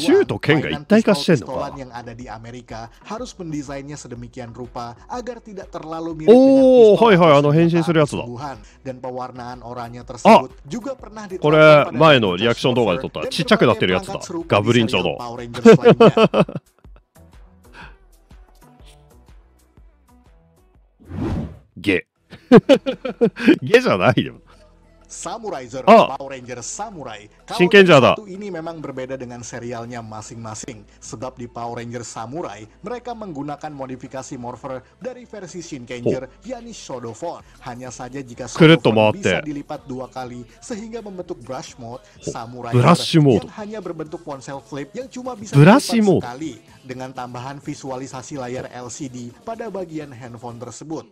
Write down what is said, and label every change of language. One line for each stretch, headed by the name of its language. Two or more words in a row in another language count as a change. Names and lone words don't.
Indonesian: Mainan pistol-pistolan yang ada di Amerika harus mendesainnya sedemikian rupa agar tidak terlalu mirip dengan pistol sungguhan, dan pewarnaan oranye tersebut juga pernah diterapkan pada Power Rangers lainnya.
Japanese: G ゲじゃないよ。
Indonesian: Samuraizer Power Ranger Samurai. Kalau satu ini memang berbeda dengan serialnya masing-masing, sebab di Power Ranger Samurai mereka menggunakan modifikasi morpher dari versi Shinkenger, yakni Shodofon. Hanya saja jika Shodofon bisa dilipat 2 kali sehingga membentuk
English: brush mode,
Indonesian: Samuraizer yang hanya berbentuk ponsel flip yang cuma bisa dilipat sekali, dengan tambahan visualisasi layar LCD pada bagian handphone tersebut.